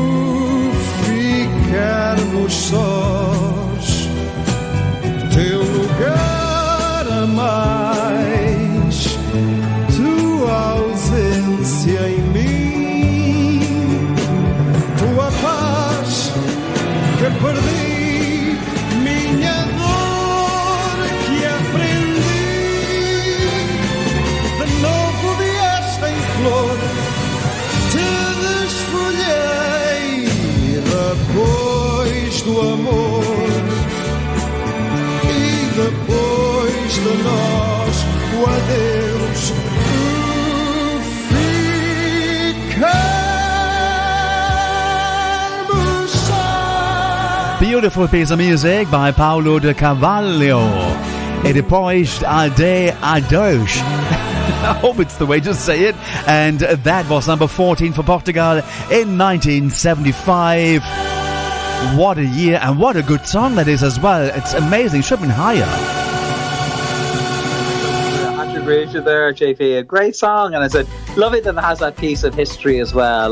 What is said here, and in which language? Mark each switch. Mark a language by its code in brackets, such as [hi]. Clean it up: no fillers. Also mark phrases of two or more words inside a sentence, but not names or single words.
[pt] ficarmos sós, teu lugar a mais, tua ausência em mim, tua paz que perdi, minha dor que aprendi. De novo vieste em flor, te desfolhei, depois do amor e depois de nós, o adeus, ficarmos sós. [en] Beautiful piece of music by Paulo de Carvalho. E depois de Adeus. I hope it's the way to say it. And that was number 14 for Portugal in 1975. What a year, and what a good song that is as well. It's amazing. Should have been higher. I agree with you there, JP. A great song, and I said lovely that it has that piece of history as well.